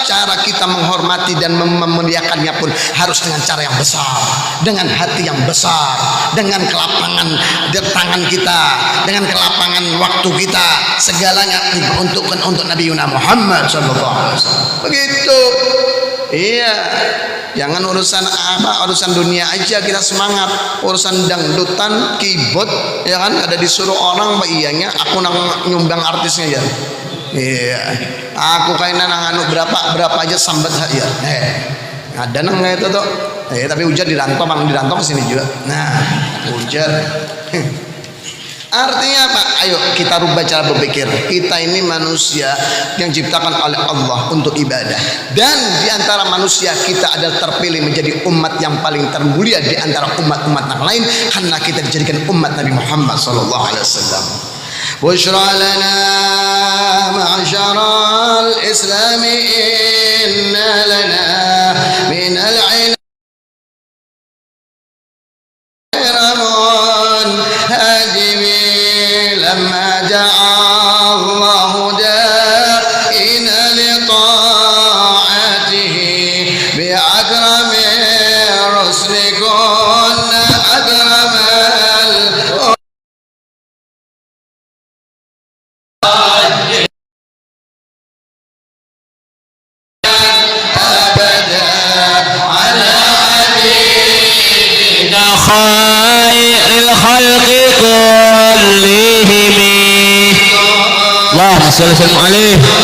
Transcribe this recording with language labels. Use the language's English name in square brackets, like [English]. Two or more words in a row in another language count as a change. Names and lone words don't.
[Indonesian] Cara kita menghormati dan memuliakannya pun harus dengan cara yang besar, dengan hati yang besar, dengan kelapangan tangan kita, dengan kelapangan waktu kita, segalanya untuk Nabi Muhammad SAW. Begitu. Iya. Jangan urusan dunia aja kita semangat, urusan dangdutan, keyboard ya kan ada disuruh orang iyanya aku nang nyumbang artisnya ya. Iya. [Banjar] Aku kayaknya nang berapa aja sambat ya. Ada nang kayak itu tuh. Tapi hujan dirantau kesini juga. [Indonesian] Nah, hujan. Artinya apa? Ayo kita rubah cara berpikir. Kita ini manusia yang diciptakan oleh Allah untuk ibadah. Dan di antara manusia kita adalah terpilih menjadi umat yang paling termulia di antara umat-umat yang lain karena kita dijadikan umat Nabi Muhammad [Arabic] صلى الله عليه وسلم. بشرى لنا معشر الإسلام إن لنا من العلم لما دعا الله دائنا لطاعته بأكرم الرسل كنا أكرم أبدا على حبيبنا خير الخلق كلهم اللهم صل وسلم عليه